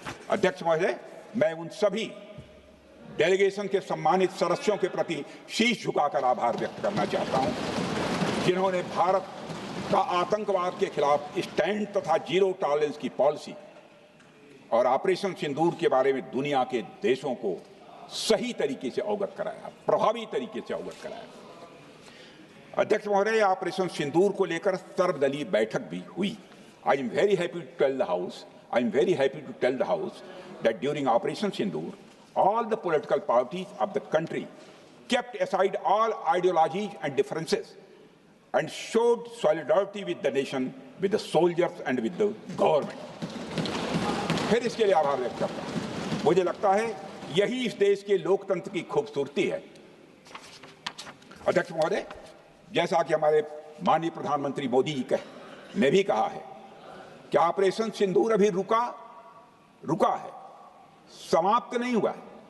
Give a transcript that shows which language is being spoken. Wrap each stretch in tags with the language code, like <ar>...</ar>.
<hi>अध्यक्ष महोदय, मैं उन सभी डेलीगेशन के सम्मानित सदस्यों के प्रति शीश झुकाकर आभार व्यक्त करना चाहता हूं, जिन्होंने भारत का आतंकवाद के खिलाफ स्टैंड तथा जीरो टॉलरेंस की पॉलिसी और ऑपरेशन सिंदूर के बारे में दुनिया के देशों को सही तरीके से अवगत कराया, प्रभावी तरीके से अवगत कराया। अध्यक्ष महोदय, ऑपरेशन सिंदूर को लेकर सर्वदलीय बैठक भी हुई।</hi> <en>I am very happy to tell the House I am very happy to tell the House that during Operation Sindoor, all the political parties of the country kept aside all ideologies and differences and showed solidarity with the nation, with the soldiers and with the government.</en> <hi>फिर इसके लिए आभार व्यक्त करता हूं। मुझे लगता है यही इस देश के लोकतंत्र की खूबसूरती है। अध्यक्ष महोदय, जैसा कि हमारे माननीय प्रधानमंत्री मोदी जी ने भी कहा है कि ऑपरेशन सिंदूर अभी रुका है, समाप्त नहीं हुआ है।</hi>